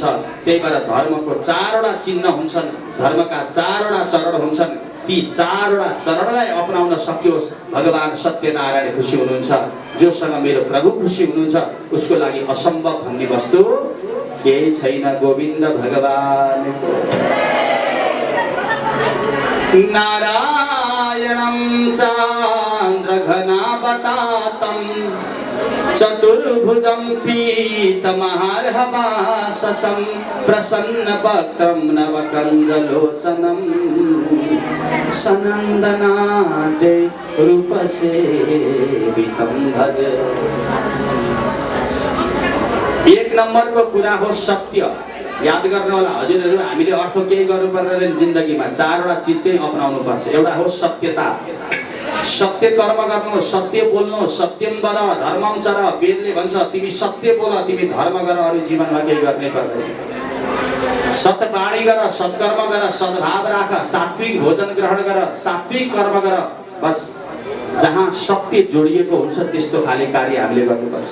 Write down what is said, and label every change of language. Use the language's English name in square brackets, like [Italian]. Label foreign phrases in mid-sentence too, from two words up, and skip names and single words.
[Nepali] त्यही भएर धर्मको चारवटा चिन्ह हुन्छन्, धर्मका चारवटा चरण हुन्छन्। ती चारवटा चरणलाई अपनाउन सकियोस्, भगवान सत्यनारायण खुसी हुनुहुन्छ। जोसँग मेरो प्रभु खुसी हुनुहुन्छ उसको लागि असम्भव भन्ने वस्तु केही छैन। गोविन्द भगवानको [Sanskrit] नारायणं चान्द्रघनावतातं चतुर्भुजं पीतमहार्हवाससं प्रसन्नवक्त्रं नवकञ्जलोचनं सनन्दनादे रूपसेवितं भजे। [Nepali] एक नम्बरको कुरा हो सत्य। याद गर्नु होला हजुरहरू, हामीले अर्थ केही गर्नु पर्दैन जिन्दगीमा, चारवटा चिज चाहिँ अपनाउनु पर्छ। एउटा हो सत्यता, सत्य कर्म गर्नु, सत्य बोल्नु, [Sanskrit] सत्यम वद धर्मम चर। [Nepali] वेदले भन्छ तिमी सत्य बोल, तिमी धर्म गर, अरू जीवनमा केही गर्ने पर्दैन। सत्वाणी गर, सत्कर्म गर, सद्भाव राख, सात्विक भोजन ग्रहण गर, सात्विक कर्म गर। बस जहाँ सत्य जोडिएको हुन्छ त्यस्तो खाले कार्य हामीले गर्नुपर्छ।